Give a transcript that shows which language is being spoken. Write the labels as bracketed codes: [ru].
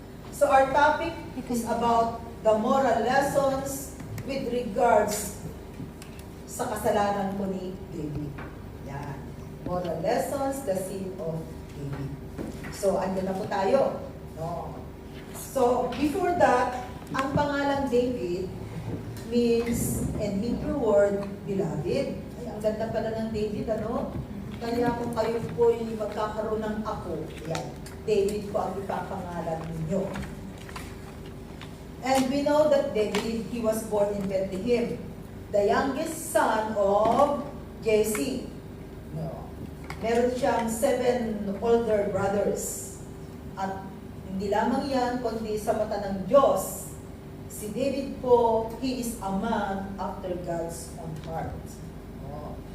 [en] So our topic is about the moral lessons with regards [tl] sa kasalanan po ni David. Yan. [en] Moral lessons, the sin of David. [tl] So, andyan na po tayo. No. [en] So, before that, [tl] ang pangalang [en] David means, in Hebrew word, beloved. [tl] Ay, ang ganda pala ng David, ano? Kaya kung kayo po yung magkakaroon ng ako, yan, David po ang ipapangalan ninyo. [en] And we know that David, he was born in Bethlehem, the youngest son of Jesse. [tl] No. Meron siyang 7 older brothers. At hindi lamang yan, kundi sa mata ng Diyos, si David po, [en] he is a man after God's own heart. [tl] Oh.